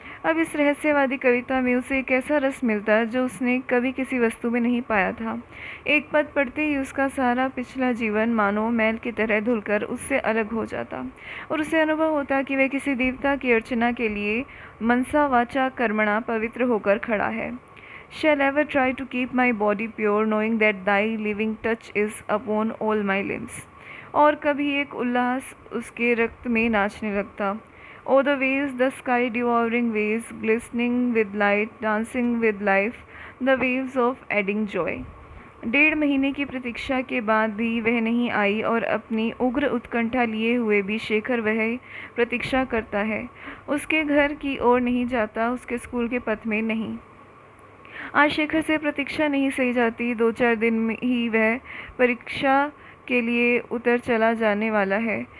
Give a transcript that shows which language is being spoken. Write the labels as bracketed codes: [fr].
[hi] अब इस रहस्यवादी कविता में उसे एक ऐसा रस मिलता जो उसने कभी किसी वस्तु में नहीं पाया था। एक पद पढ़ते ही उसका सारा पिछला जीवन मानो मैल की तरह धुलकर उससे अलग हो जाता और उसे अनुभव होता कि वह किसी देवता की अर्चना के लिए मनसा वाचा कर्मणा पवित्र होकर खड़ा है। [en] Shall ever try to keep my body pure, knowing that thy living touch is upon all my limbs। [hi] और कभी एक उल्लास उसके रक्त में नाचने लगता। [en] Oh the waves, the sky devouring waves, glistening with light, dancing with life, the waves of adding joy। [hi] 1.5 महीने की प्रतीक्षा के बाद भी वह नहीं आई और अपनी उग्र उत्कंठा लिए हुए भी शेखर वह प्रतीक्षा करता है। उसके घर की ओर नहीं जाता, उसके स्कूल के पथ में नहीं। आज शेखर से प्रतीक्षा नहीं सही जाती। 2-4 दिन में ही वह परीक्षा के लिए उतर चला जाने वाला है।